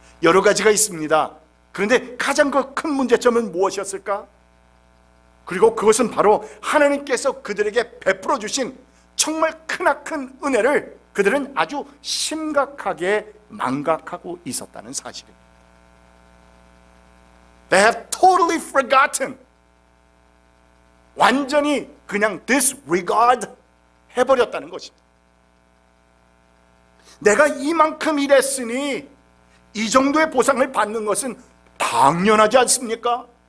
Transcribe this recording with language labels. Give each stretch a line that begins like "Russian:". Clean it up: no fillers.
Korean: 여러 가지가 있습니다. 그런데 가장 큰 문제점은 무엇이었을까? 그리고 그것은 바로 하나님께서 그들에게 베풀어 주신 정말 크나큰 은혜를 그들은 아주 심각하게 망각하고 있었다는 사실입니다.
English: They have totally forgotten.
Korean: 완전히 그냥 disregard 해버렸다는 것입니다. 내가 이만큼 일했으니 이 정도의 보상을 받는 것은 당연하지 않습니까?